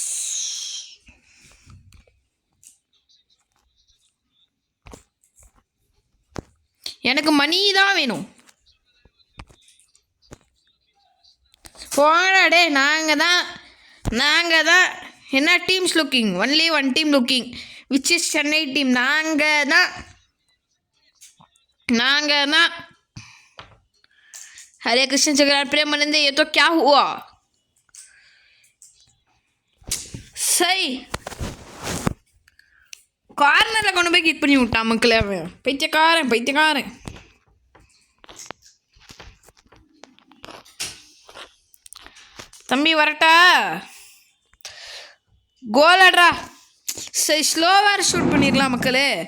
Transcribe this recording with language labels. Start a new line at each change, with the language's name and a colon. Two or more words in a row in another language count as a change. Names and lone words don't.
Tamil: எனக்கு மணி தான் வேணும். போடா டே, நாங்கள் தான் என்ன
English: teams looking, only one team looking, which is Chennai team.
Tamil: நாங்கள் தான்.
Hindi: हरे कृष्ण जगन्नाथ प्रेमानंद, ये तो क्या हुआ?
Tamil: सही கார்னரில் கொண்டு போய் கிக் பண்ணி விட்டான் மக்களே. அவன் பைத்தியக்காரன். தம்பி வரட்டா? கோல் ஆடுறா. சரி, ஸ்லோவாக ஷூட் பண்ணிடலாம் மக்களே.